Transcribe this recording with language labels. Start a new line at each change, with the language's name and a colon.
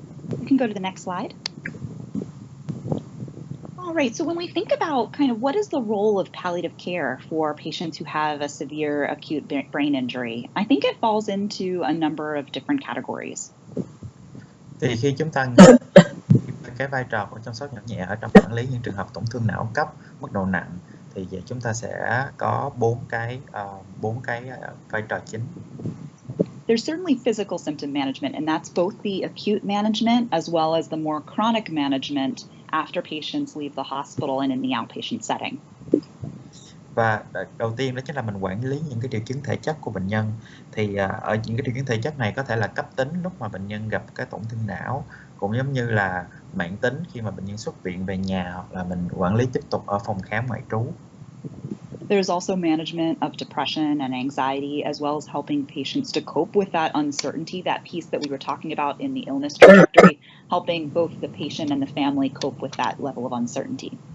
English: You can go to the next slide. All right, so when we think about kind of what is the role of palliative care for patients who have a severe acute brain injury, I think it falls into a number of different categories.
Vietnamese: Thì khi chúng ta nghĩ cái vai trò của chăm sóc nhỏ nhẹ ở trong quản lý những trường hợp tổn thương não cấp mức độ nặng, thì chúng ta sẽ có bốn cái vai trò chính.
English: There's certainly physical symptom management, and that's both the acute management as well as the more chronic management after patients leave the hospital and in the outpatient setting.
Vietnamese: Và đầu tiên đó chính là mình quản lý những cái triệu chứng thể chất của bệnh nhân. Thì ở những cái triệu chứng thể chất này có thể là cấp tính lúc mà bệnh nhân gặp cái tổn thương não, cũng giống như là mãn tính khi mà bệnh nhân xuất viện về nhà, hoặc là mình quản lý tiếp tục ở phòng khám ngoại trú.
English: There's also management of depression and anxiety, as well as helping patients to cope with that uncertainty, that piece that we were talking about in the illness trajectory, helping both the patient and the family cope with that level of uncertainty.